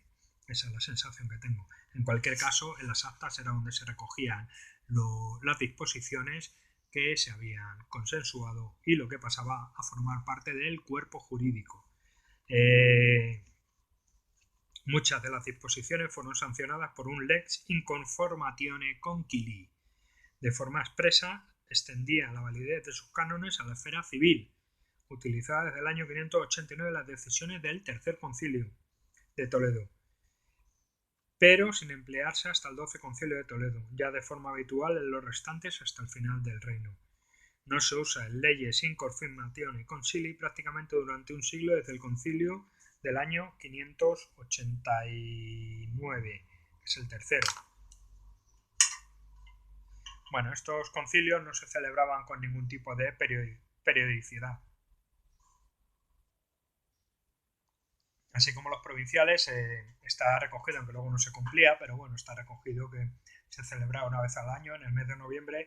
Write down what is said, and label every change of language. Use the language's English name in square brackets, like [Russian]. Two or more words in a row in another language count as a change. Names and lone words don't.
[Spanish] Esa es la sensación que tengo. En cualquier caso, en las actas era donde se recogían las disposiciones que se habían consensuado y lo que pasaba a formar parte del cuerpo jurídico. Muchas de las disposiciones fueron sancionadas por un [Latin] lex inconformatione concilii. [Spanish] De forma expresa, extendía la validez de sus cánones a la esfera civil, utilizada desde el año 589 en las decisiones del Tercer Concilio de Toledo, pero sin emplearse hasta el 12 Concilio de Toledo, ya de forma habitual en los restantes hasta el final del reino. No se usa en leyes [Latin] inconformatione concilii [Spanish] prácticamente durante un siglo desde el concilio del año 589, que es el tercero. Bueno, estos concilios no se celebraban con ningún tipo de periodicidad. Así como los provinciales, está recogido, aunque luego no se cumplía, pero bueno, está recogido que se celebraba una vez al año, en el mes de noviembre.